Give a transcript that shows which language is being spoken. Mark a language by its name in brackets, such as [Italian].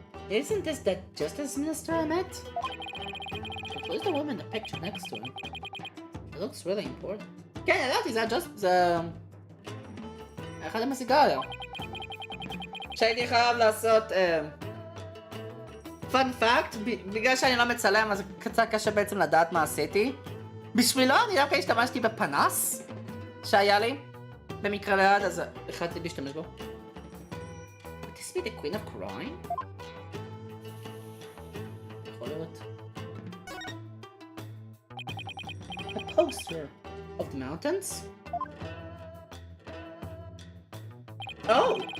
[English] Isn't this the justice minister I met? Who's the woman in the picture next to him? It looks really important. [Hebrew] כן, ידעתי, זה אחד עם הסיגריה. שהייתי חייב לעשות פאנ פאקט, בגלל שאני לא מצלם אז קצת קשה בעצם לדעת מה עשיתי. בשבילו אני דווקא השתמשתי בפנס שהיה לי במקרה ליד, אז החלטתי להשתמש בו. [English] Would this be the queen of crime? [Hebrew] יכול להיות. [English] A poster of the mountains? Oh!